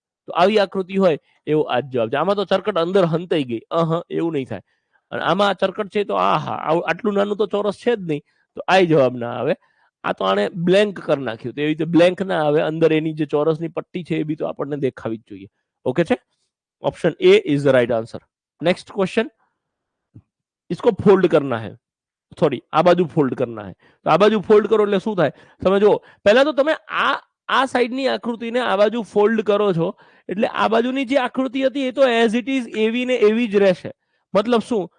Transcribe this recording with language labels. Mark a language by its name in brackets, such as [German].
[Gujarati] તો આવી આકૃતિ હોય એવો આ જ જવાબ છે. આમાં તો ચરકટ અંદર હંતાઈ ગઈ, એવું નહીં થાય. અને આમાં ચરકટ છે તો આટલું નાનું તો ચોરસ છે જ નહીં, તો આ જવાબ ના આવે. આ તો આને બ્લેન્ક કરી નાખ્યું, તો એવી રીતે બ્લેન્ક ના આવે. અંદર એની જે ચોરસની પટ્ટી છે એ બી તો આપણને દેખાવી જ જોઈએ. ઓકે છે, [English] Option A is the right answer. [Hindi] Next question, इसको फोल्ड करना है, સોરી આ બાજુ ફોલ્ડ કરના હે. [Gujarati] તો આ બાજુ ફોલ્ડ કરો એટલે શું થાય તમે જુઓ. પહેલા તો તમે આ સાઈડની આકૃતિને આ બાજુ ફોલ્ડ કરો છો એટલે આ બાજુની જે આકૃતિ હતી એ તો એઝ ઇટ ઇઝ એવી ને એવી જ રહેશે. મતલબ શું?